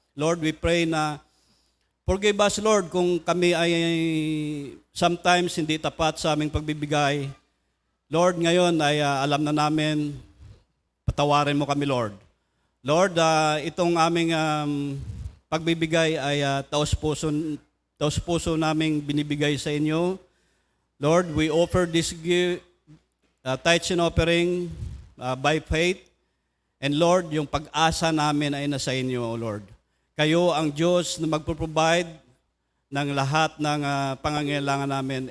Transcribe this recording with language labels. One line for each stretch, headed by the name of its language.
Filipino: Lord,
English: we pray
Filipino: na
English: forgive us,
Filipino: Lord, kung kami ay sometimes hindi tapat sa aming pagbibigay. Lord, ngayon ay alam na namin, patawarin mo kami, Lord. Lord, itong aming pagbibigay ay taos-puso naming binibigay sa inyo.
English: Lord, we offer this tithes and offering by faith.
Filipino: And Lord, yung pag-asa namin ay nasa inyo, O Lord. Kayo ang Diyos na magpo-provide ng lahat ng pangangailangan namin.